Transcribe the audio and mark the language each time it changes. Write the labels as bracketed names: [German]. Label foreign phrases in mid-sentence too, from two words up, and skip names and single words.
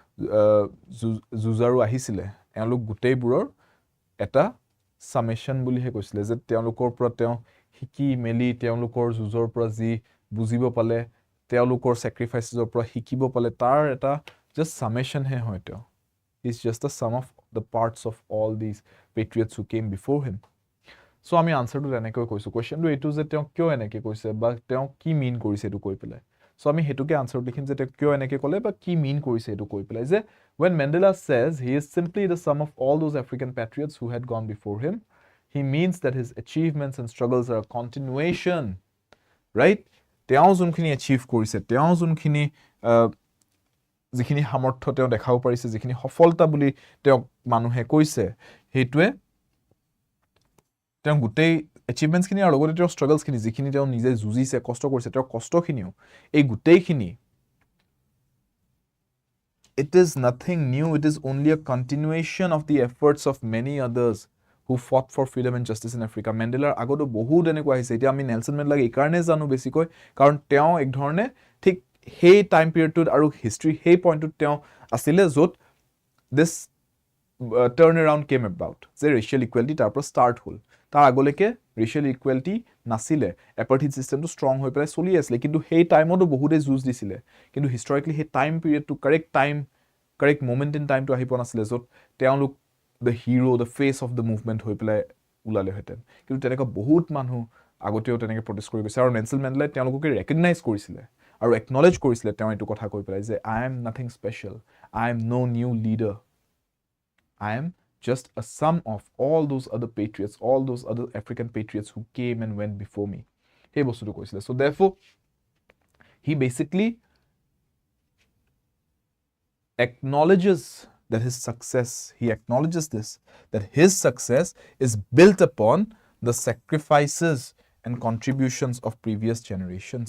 [Assamese] যুঁজাৰু আহিছিলে এওঁলোক গোটেইবোৰৰ এটা সামেশ্যন বুলিহে কৈছিলে যে তেওঁলোকৰ পৰা তেওঁ শিকি মেলি তেওঁলোকৰ যুঁজৰ পৰা যি বুজিব পালে তেওঁলোকৰ ছেক্ৰিফাইচেছৰ পৰা শিকিব পালে তাৰ এটা জাষ্ট সামেশ্যনহে হয় তেওঁ [English] is just the sum of the parts of all these patriots who came before him So, [Assamese] আমি আনসাৰটো এনেকৈ কৈছোঁ কুৱেশ্যনটো এইটো যে তেওঁ কিয় এনেকৈ কৈছে বা তেওঁ কি মিন কৰিছে এইটো কৈ পেলাই চ' আমি সেইটোকে আনসাৰত লিখিম যে তেওঁ কিয় এনেকৈ ক'লে বা কি মিন কৰিছে এইটো কৈ পেলাই যে [English] when Mandela says he is simply the sum of all those African patriots who had gone before him, he means that his achievements and struggles are a continuation, right? [Assamese] তেওঁ যোনখিনি achieve কৰিছে তেওঁ যোনখিনি যিখিনি সামৰ্থ্য তেওঁ দেখাব পাৰিছে যিখিনি সফলতা বুলি তেওঁ মানুহে কৈছে হেতুৱে তেওঁ গোটেই এচিভমেন্টছ খিনি আৰু লগতে তেওঁ ষ্ট্ৰাগলছ খিনি যিখিনি তেওঁ নিজে যুঁজিছে কষ্ট কৰিছে তেওঁৰ কষ্টখিনিও এই গোটেইখিনি [English] it is nothing new it is only a continuation of the efforts of many others who fought for freedom and justice in Africa [Assamese] মেণ্ডেলাৰ আগতো বহুত এনেকুৱা আহিছে এতিয়া আমি নেলছন মেণ্ডেলাক এই কাৰণে জানো বেছিকৈ কাৰণ তেওঁ এক ধৰণে ঠিক সেই [English] time periodটোত [Assamese] আৰু হিষ্ট্ৰী সেই পইণ্টটোত তেওঁ আছিলে য'ত [English] this turn around came about [Assamese] যে [English] racial equality [Assamese] তাৰ পৰা ষ্টাৰ্ট হ'ল তাৰ আগলৈকে [English] racial equality [Assamese] নাছিলে [English] apartheid systemটো [Assamese] ষ্ট্ৰং হৈ পেলাই চলি আছিলে কিন্তু সেই টাইমতো বহুতে যুঁজ দিছিলে কিন্তু হিষ্টৰিকেলি সেই [English] time periodটো correct moment in timeটো [Assamese] আহি পোৱা নাছিলে য'ত তেওঁলোক [English] the hero the face of the movement [Assamese] হৈ পেলাই ওলালেহেঁতেন কিন্তু তেনেকুৱা বহুত মানুহ আগতেও তেনেকৈ প্ৰটেষ্ট কৰি গৈছে আৰু নেলছন মেণ্ডেলাই তেওঁলোককে ৰেকগনাইজ কৰিছিলে আৰু একনলেজ কৰিছিলে তেওঁ এইটো কথা কৈ পেলাই যে [English] I am nothing special I am no new leader I am just a sum of all those other patriots, all those other African patriots who came and went before me. [Assamese] হেই, বস্তুটো কৈছিলে. [English] So therefore, he basically acknowledges that his success, he acknowledges this, that his success is built upon the sacrifices and contributions of previous generations.